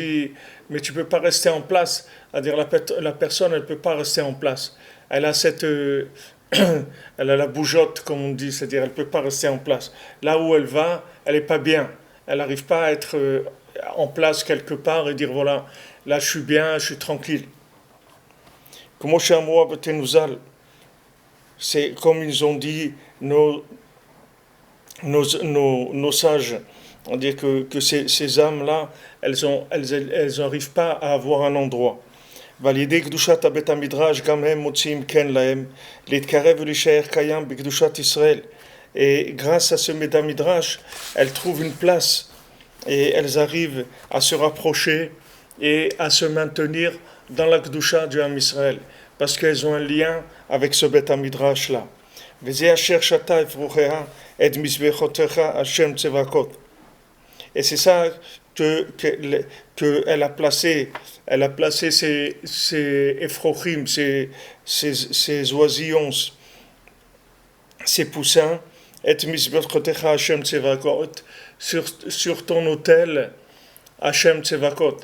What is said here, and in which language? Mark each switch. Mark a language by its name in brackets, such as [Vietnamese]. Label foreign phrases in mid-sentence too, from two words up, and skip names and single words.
[French] dit, mais tu peux pas rester en place, c'est-à-dire la personne elle peut pas rester en place, elle a elle a la bougeotte comme on dit, c'est-à-dire elle peut pas rester en place, là où elle va, elle est pas bien, elle n'arrive pas à être en place quelque part et dire voilà, là je suis bien, je suis tranquille. Comme c'est comme ils ont dit nos sages, on dit que ces âmes-là, elles n'arrivent pas à avoir un endroit. [Hebrew] ועל ידי קדושת בית המדרש גם הם מוצאים כן להם להתקרב ולהישאר קיים בקדושת ישראל. [French] Et grâce à ce Beit Midrash, elles trouvent une place et elles arrivent à se rapprocher et à se maintenir dans la Kedusha du Ham Israël, parce qu'elles ont un lien avec ce Beit Midrash-là. [Hebrew] וזה אשר שתה אפרוחיה את מזבחותיך השם צבקות. [French] Et c'est ça que elle a placé ces effrochim, ces oisillons, ces poussins, et [Hebrew] מזבחותיך השם צבקות, [French] sur ton autel Hashem tsevakot.